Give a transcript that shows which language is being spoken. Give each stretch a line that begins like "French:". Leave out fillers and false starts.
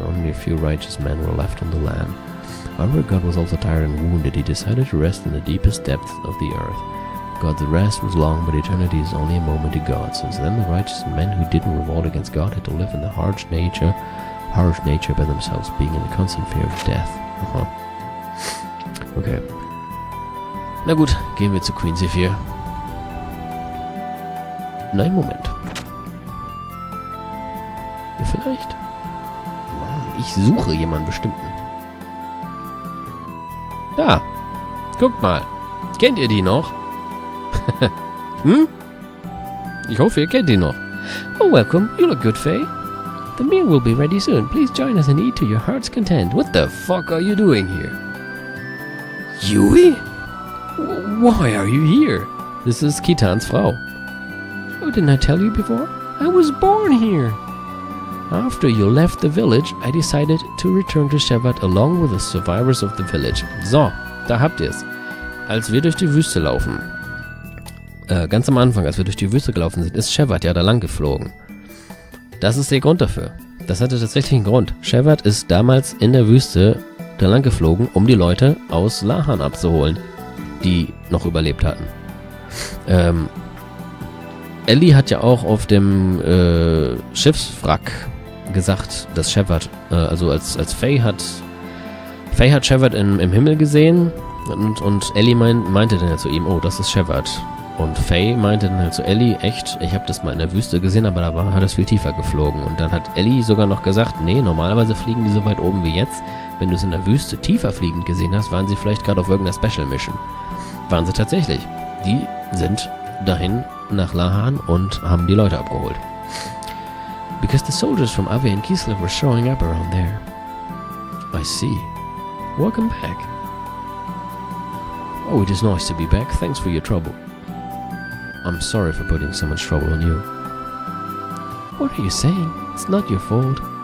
English: Only a few righteous men were left on the land. However, God was also tired and wounded. He decided to rest in the deepest depths of the earth. God's rest was long, but eternity is only a moment to God. Since then, the righteous men who didn't revolt against God had to live in the harsh nature by themselves, being in constant fear of death. Okay.
German: Na gut, gehen wir zu Queen C4. Nein, Moment. Ja, vielleicht. Mann, ich suche jemanden bestimmten. Da. Guckt mal. Kennt ihr die noch? Hm? Ich hoffe, ihr kennt die noch.
English: Oh, welcome. You look good, Faye. The meal will be ready soon. Please join us and eat to your heart's content. What the fuck are you doing here? Yui? Why are you here? This is Kitans Frau. Oh, didn't I tell you before? I was born here. After you left the village, I decided to return to Shevat along with the survivors of the village.
German: So, da habt ihr's. Als wir durch die Wüste laufen, ganz am Anfang, als wir durch die Wüste gelaufen sind, ist Shevat ja da lang geflogen. Das ist der Grund dafür. Das hatte tatsächlich einen Grund. Shevat ist damals in der Wüste da lang geflogen, um die Leute aus Lahan abzuholen, die noch überlebt hatten. Ellie hat ja auch auf dem Schiffswrack gesagt, dass Shevat, also als Faye hat Shevat im Himmel gesehen und Ellie meinte dann ja zu ihm, oh, das ist Shevat. Und Faye meinte dann halt zu Ellie, echt, ich habe das mal in der Wüste gesehen, aber da hat es viel tiefer geflogen. Und dann hat Ellie sogar noch gesagt, nee, normalerweise fliegen die so weit oben wie jetzt. Wenn du es in der Wüste tiefer fliegend gesehen hast, waren sie vielleicht gerade auf irgendeiner Special Mission. Waren sie tatsächlich. Die sind dahin nach Lahan und haben die Leute abgeholt.
English: Because the soldiers from Ave and Kislev were showing up around there. I see. Welcome back. Oh, it is nice to be back. Thanks for your trouble. I'm sorry for putting so much trouble on you. What are you saying? It's not your fault.